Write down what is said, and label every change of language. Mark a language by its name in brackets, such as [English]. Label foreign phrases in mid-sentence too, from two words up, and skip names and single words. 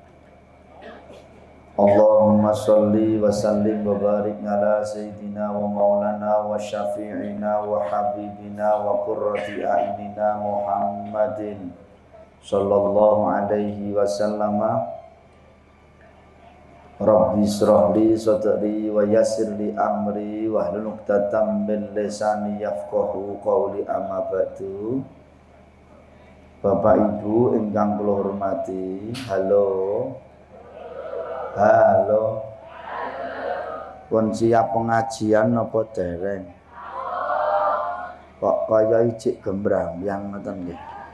[Arabic] اللهم صل وسلم وبارك على سيدنا ومولانا وشفيعنا وحبيبنا وقرة أعيننا محمد صلى الله عليه وسلم. رب اشرح لي صدري ويسر لي أمري واحلل عقدة من لساني يفقهوا قولي أما بعد. [Javanese] Bapak Ibu ingkang kula hormati, halo. Pun siap pengajian napa dereng? Kok kaya ijik gembrang ngoten nggih.